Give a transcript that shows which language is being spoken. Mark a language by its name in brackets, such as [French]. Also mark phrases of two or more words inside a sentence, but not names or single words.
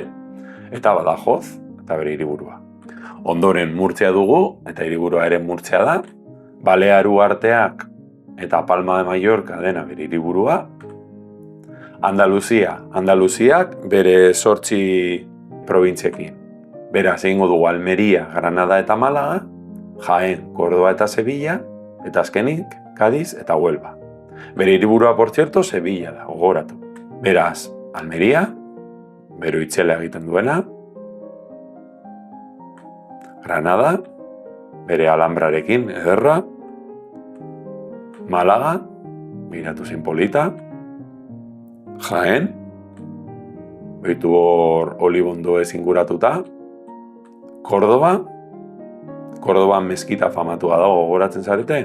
[Basque] Eta Badajoz, eta bere hiriburua. Ondoren Murtzia dugu, eta hiriburua ere Murtzia da, Balearu arteak eta Palma de Mallorca dena bere hiriburua, Andaluziak bere 8 probintziekin. Beraz, egingo dugu Almeria, Granada eta Málaga, Jaén, Córdoba eta Sevilla, eta azkenik Cádiz eta Huelva. Bere hiriburua, [Spanish] por cierto, [Basque] Sevilla da, gogoratu. Beraz, Almeria, bero itzela egiten duena, Granada, bere Alhambrarekin ederra, Málaga, miratu zein polita, Jaén, behitu hor Olibondo inguratuta, Córdoba meskita famatua dago, gogoratzen zarete?